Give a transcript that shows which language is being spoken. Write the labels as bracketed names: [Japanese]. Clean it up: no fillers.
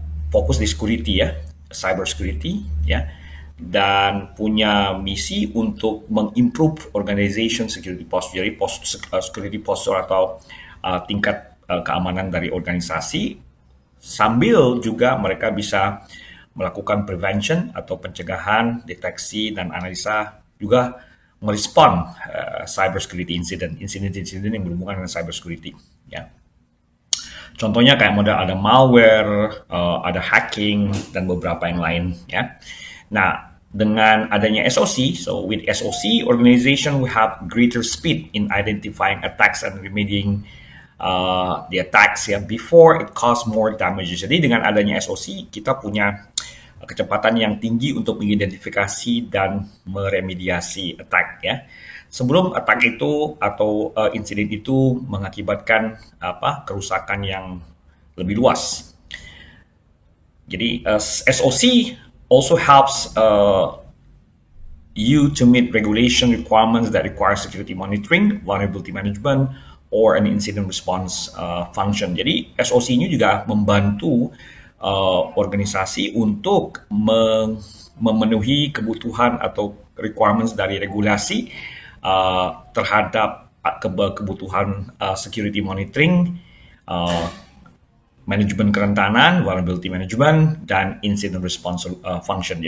[Indonesian] fokus di security ya, cyber security ya, dan punya misi untuk mengimprove organization security posture, jadi security posture atau tingkat keamanan dari organisasi, sambil juga mereka bisa melakukan prevention atau pencegahan, deteksi, dan analisa, juga merespon cyber security insiden yang berhubungan dengan cyber security ya. Contohnya kayak model ada malware, ada hacking, dan beberapa yang lain ya. Nah, dengan adanya SOC, [English] so with SOC, organization will have greater speed in identifying attacks and remedying the attacks ya before it cause more damages. [Indonesian] Jadi dengan adanya SOC, kita punya kecepatan yang tinggi untuk mengidentifikasi dan meremediasi attack ya. Sebelum attack itu atau insiden itu mengakibatkan kerusakan yang lebih luas. Jadi [English] SOC also helps you to meet regulation requirements that require security monitoring, vulnerability management, or an incident response function. [Indonesian] Jadi SOC ini juga membantu organisasi untuk memenuhi kebutuhan atau requirements dari regulasi terhadap kebutuhan security monitoring, manajemen kerentanan, vulnerability management, dan incident response function.